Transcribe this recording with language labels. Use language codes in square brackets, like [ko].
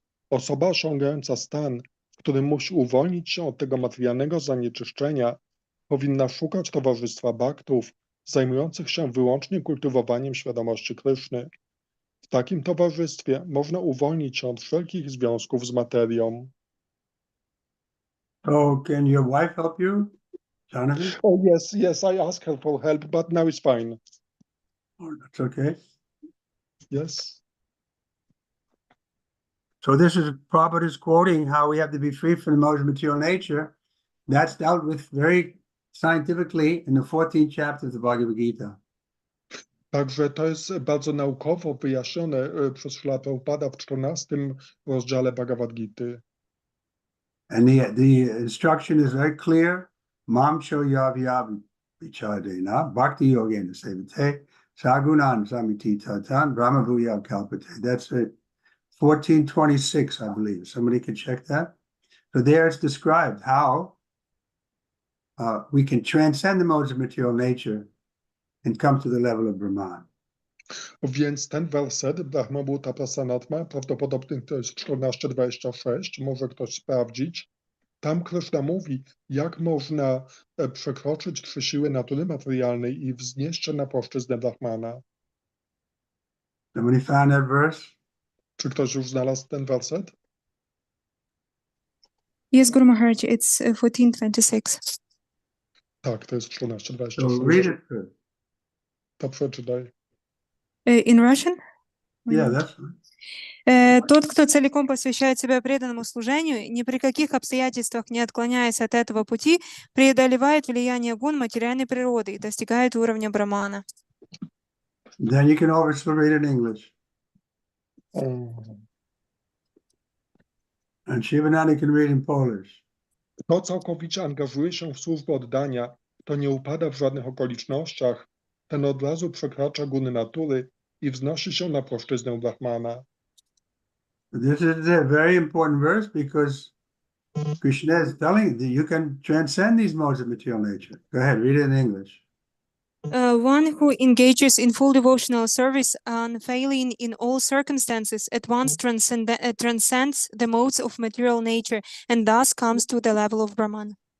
[pl] Osoba osiągająca stan, w którym musi uwolnić się od tego materialnego zanieczyszczenia, powinna szukać towarzystwa bhaktów zajmujących się wyłącznie kultywowaniem świadomości Kryszny. W takim towarzystwie można uwolnić się od wszelkich związków z materią. [en] Oh, can your wife help you, Jonathan? Oh, yes, I asked her for help, but now it's fine. Oh, that's okay. Yes. So this is Prabhupada is quoting how we have to be free from the modes of material nature. That's dealt with very scientifically in the 14th chapter of the Bhagavad Gita. [pl] Także to jest bardzo naukowo wyjaśnione przez Śrila Prabhupada w 14 rozdziale Bhagavad Gity. [en] And the instruction is very clear. [sa] Mam choyavyam vichadena bhakti yogena sevate sagunan samiti tatan brahma bhuya kalpate. [en] That's it. 1426, I believe. Somebody can check that. So there it's described how we can transcend the modes of material nature and come to the level of Brahman. [pl] Więc ten werset Brahma Bhuta Prasanatma, prawdopodobnie to jest 14:26, może ktoś sprawdzić. Tam Krishna mówi, jak można przekroczyć 3 siły natury materialnej i wznieść się na płaszczyznę Brahmana. [en] Somebody found that verse? [pl] Czy ktoś już znalazł ten werset? [en] Yes, Guru Maharaj, it's 14:26. [pl] Tak, to jest [en] So [pl] 14:26. [en] read it first. [pl] To przeczytaj. [en] In Russian? Yeah, that's right. [ru] Тот, кто целиком посвящает себя преданному служению, ни при каких обстоятельствах не отклоняясь от этого пути, преодолевает влияние гун материальной природы и достигает уровня брамана. [en] Then you can also read it in English. And Shivananda can read in Polish. [pl] Kto całkowicie angażuje się w służbę oddania, to nie upada w żadnych okolicznościach, ten od razu przekracza guny natury i wznosi się na płaszczyznę Brahmana. [en] This is a very important verse because Krishna is telling you that you can transcend these modes of material nature. Go ahead, read it in English. One who engages in full devotional service, unfailing in all circumstances, at once transcends the modes of material nature and thus comes to the level of Brahman.